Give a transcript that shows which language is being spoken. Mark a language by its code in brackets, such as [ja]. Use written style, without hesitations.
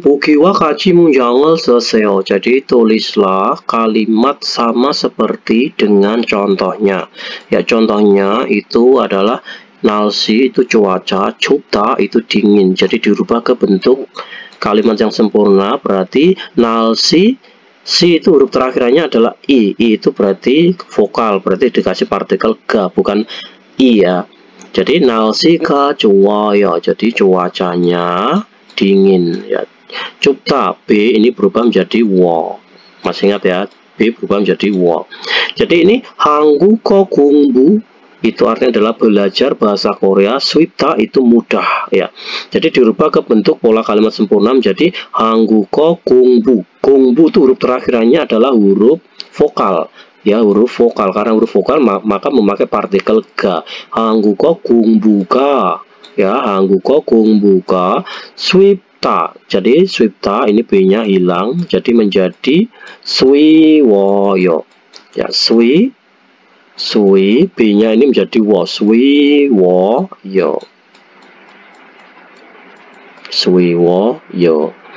[ko] 보기와 같이 문장을 쓰세요. [id] Jadi tulislah kalimat sama seperti dengan contohnya. Ya, contohnya itu adalah 날씨 itu cuaca, 춥다 itu dingin. Jadi dirubah ke bentuk kalimat yang sempurna, berarti 날씨, si itu huruf terakhirannya adalah i itu berarti vokal, berarti dikasih partikel ga, bukan i ya. [ko] Jadi 날씨가 좋아요. [id] Jadi cuacanya dingin ya. 춥다, B ini berubah menjadi wo. Masih ingat ya, B berubah menjadi wo. Jadi ini 한국어 공부 itu artinya adalah belajar bahasa Korea. 쉽다 itu mudah ya. Jadi dirubah ke bentuk pola kalimat sempurna menjadi 한국어 공부. 공부 itu huruf terakhirannya adalah huruf vokal ya, huruf vokal. Karena huruf vokal maka memakai partikel ga. [ko] 한국어 공부가 ya, 한국어 공부가 쉽다. [id] Jadi 쉽다 ini B-nya hilang, jadi menjadi 쉬워요. Ya, B-nya ini menjadi wo, 쉬워요. [ko] 쉬워요.